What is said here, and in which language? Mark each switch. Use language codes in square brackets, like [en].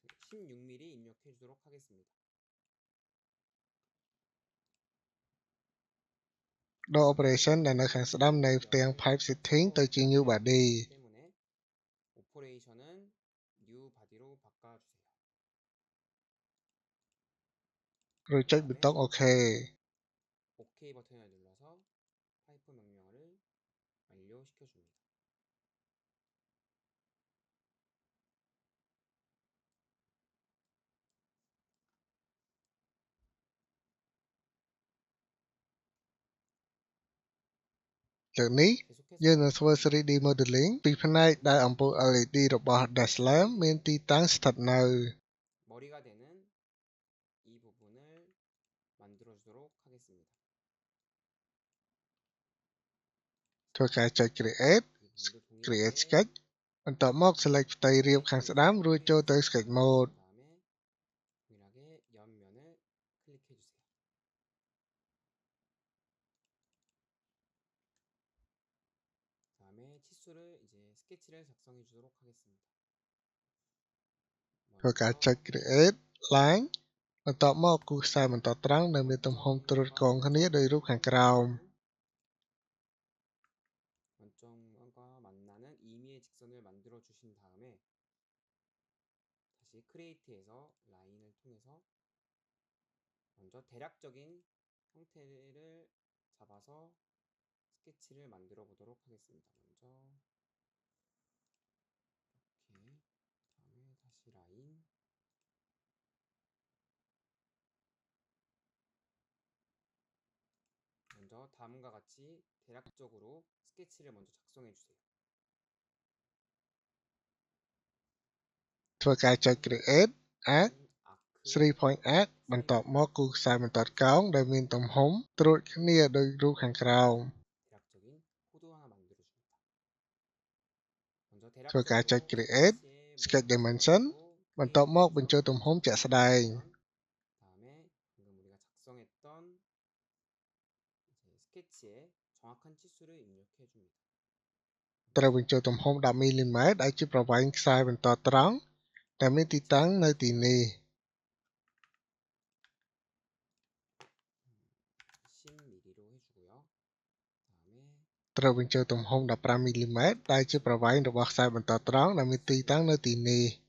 [ko] 16mm 입력해 주도록 하겠습니다. [km] ដូរ operation ដែលនៅខាងស្ដាំនៃផ្ទាំង pipe setting ទៅជា new body. [ko] 때문에 오퍼레이션은 new body로 바꿔주세요. [km] រួចចុចប៊ូតុង OK. [ko] OK 버튼을 눌러서 파이프 명령어를 완료시켜줍니다. [km] លើកនេះ [ko] 계속해서 [km] យើងនឹងធ្វើ 3D modeling ពីផ្នែកដែលអំពូល LED របស់ dash lamp មានទីតាំងស្ថិតនៅ [ko] 머리가 되는 이 부분을 만들어 주도록 하겠습니다. [km] ធ្វើការចុច create [ko] 이 부분도 [en] create [ko] 동일하게 [km] sketch បន្ទាប់មក select ផ្ទៃរាបខាងស្ដាំរួចចូលទៅ sketch mode. [ko] 다음에 동일하게 옆면을 클릭해 주세요. 다음에 치수를 이제 스케치를 작성해 주도록 하겠습니다. [km] ធ្វើការចុច create line បន្ទាប់មកគូសខ្សែបន្តត្រង់ដែលមានទំហំត្រួតកងគ្នាដោយរូបខាងក្រោម [ko] 원점과 만나는 2미의 직선을 만들어 주신 다음에 다시 크리에이트에서 라인을 통해서 먼저 대략적인 형태를 잡아서 스케치를 만들어 보도록 하겠습니다. 먼저 이렇게 다음에 다시 라인 먼저 다음과 같이 대략적으로 스케치를 먼저 작성해 주세요. [km] ធ្វើការចុច create arc [ko] 아크 [km] 3 point arc បន្ទាប់មកគូសខ្សែបន្តកោងដែលមានទំហំត្រួតគ្នាដោយរូបខាងក្រោម [ko] 대략적인 코드 하나 만들어 줍니다. 먼저 [km] ធ្វើការចុច [ko] 대략적으로 [km] create sketch dimension បន្ទាប់មកបញ្ចូលទំហំជាក់ស្ដែង [ko] 다음에 방금 우리가 작성했던 이제 스케치에 정확한 치수를 입력해 줍니다. [km] ត្រូវបញ្ចូលទំហំ 10mm ដែលជាប្រវែងខ្សែបន្តត្រង់ដែលមានទីតាំងនៅទីនេះ [ko] 10mm로 해주고요. 다음에 [km] ត្រូវបញ្ចូលទំហំ 15mm ដែលជាប្រវែងរបស់ខ្សែបន្តត្រង់ដែលមានទីតាំងនៅទីនេះ